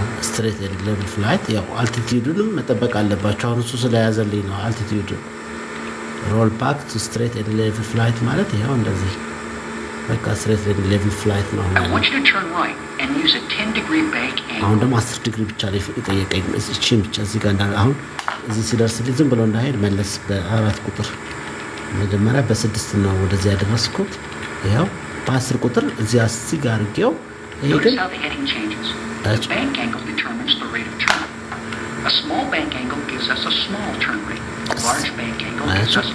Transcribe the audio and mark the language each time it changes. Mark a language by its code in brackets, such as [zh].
[en] straight level flight [am] ያው altitude-ንም መጠበቅ አለባችሁ አሁን እሱ ስለያዘልኝ ነው [en] altitude roll back to straight level flight [am] ማለት ያው እንደዚህ በቃ straight level flight ነው [en] I want you to turn right and use a 10-degree bank angle [am] አሁን ደግሞ 10 ዲግሪ ብቻ ላይ ይጠየቀኝ እቺን ብቻ እዚህ ጋር አሁን እዚህ ሲደርስልኝ ዝም ብሎ እንዳይሄድ መለስ በ4 ቁጥር መጀመሪያ በ6 ነው ወደዚህ ያደረስኩት ያው በ10 ቁጥር እዚህ ጋር አድርጌው ይሄ ግን [en] the bank angle determines the rate of turn a small bank angle gives us a small turn rate a large bank angle gives us